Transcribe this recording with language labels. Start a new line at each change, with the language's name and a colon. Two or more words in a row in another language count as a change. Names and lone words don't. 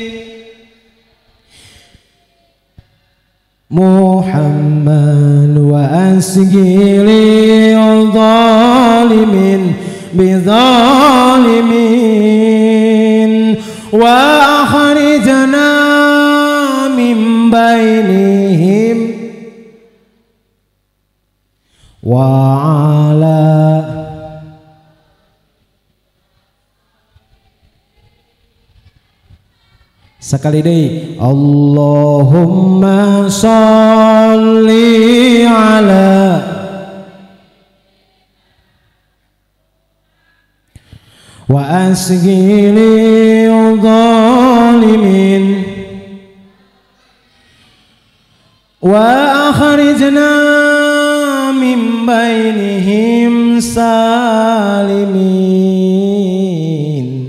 Arabic: محمد واشغل الظالمين بالظالمين وأخرجنا من بينهم وعلى
Sundanese: Sekali deui
Arabic: اللهم صل على واشغل الظالمين وأخرجنا من بينهم سالمين.